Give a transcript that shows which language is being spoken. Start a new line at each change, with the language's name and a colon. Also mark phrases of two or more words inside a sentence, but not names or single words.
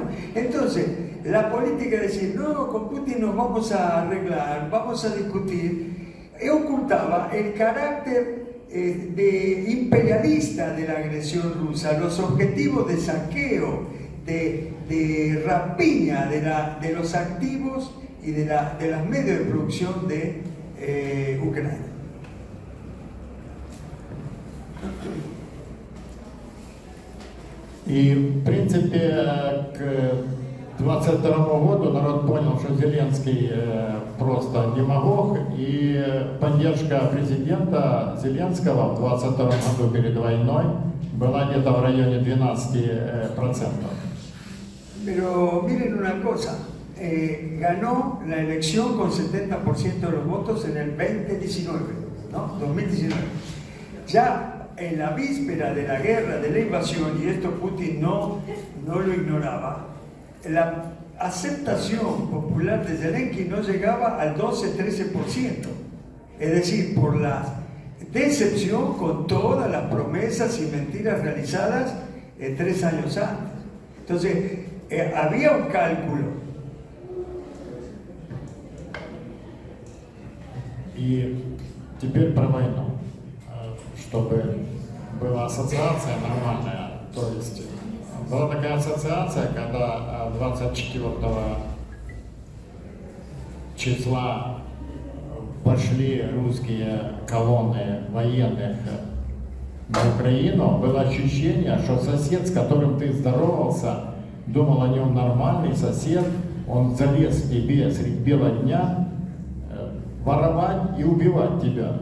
Spanish: Entonces, la política de decir, no, con Putin nos vamos a arreglar, vamos a discutir, ocultaba el carácter de imperialista de la agresión rusa, los objetivos de saqueo, de rapiña de los activos y de los medios de producción de Ucrania.
Russian: И, в принципе, к 22 году народ понял, что Зеленский просто демагог, и поддержка президента Зеленского в 22 году перед войной была где-то в районе 12%.
Spanish: Pero miren una cosa, ganó la elección con 70% de los votos en el 2019, ¿no? 2019. Ya en la víspera de la guerra, de la invasión, y esto Putin no lo ignoraba, la aceptación popular de Zelensky no llegaba al 12-13%. Es decir, por la decepción con todas las promesas y mentiras realizadas 3 años antes. Entonces, había un cálculo.
Russian: И теперь про войну. Чтобы была ассоциация нормальная. То есть была такая ассоциация, когда 24 числа пошли русские колонны военных на Украину, было ощущение, что сосед, с которым ты здоровался, думал о нем нормальный сосед, он залез в тебе средь бела дня воровать и убивать тебя.